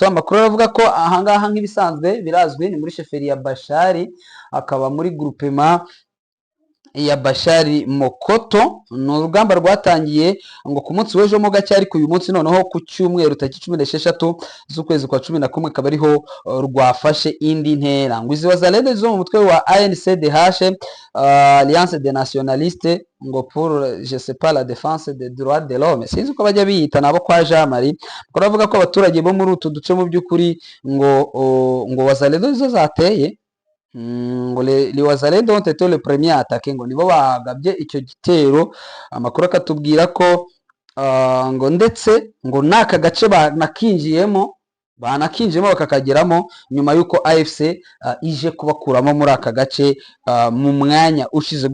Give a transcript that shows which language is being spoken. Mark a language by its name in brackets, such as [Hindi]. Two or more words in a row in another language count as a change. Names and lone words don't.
[Kinyarwanda] Amakuru aravuga ko ahangaha nk'ibisanzwe birazwi ni muri sheferi ya Bashari, akaba muri groupement ya Bashari Mokoto. Ni urugamba rwatangiye ngo ku munsi w'ejo mo gake, ariko uyu munsi noneho ku cyumweru tariki 16 z'ukwezi kwa 11 akaba ariho rwafashe indi ntera. Ngo izi Wazalendo zo mu mutwe wa ANCDH, [French] Alliance des Nationalistes, ngo pour je sais pas la défense des droits de l'homme, [Kinyarwanda] sinzi uko bajya biyita nabo kwa Jean Marie. Baravuga ko abaturage bo muri utu duce mu by'ukuri ngo Wazalendo zo zateye, ngo [French] les Wazalendo ont été le premier à attaquer, [Kinyarwanda] ngo nibo bagabye icyo gitero. Amakuru akatubwira ko ngo ndetse ngo naka gace banakinjiyemo bakakageramo nyuma y'uko AFC ije kubakuramo muri aka gace mu mwanya ushize.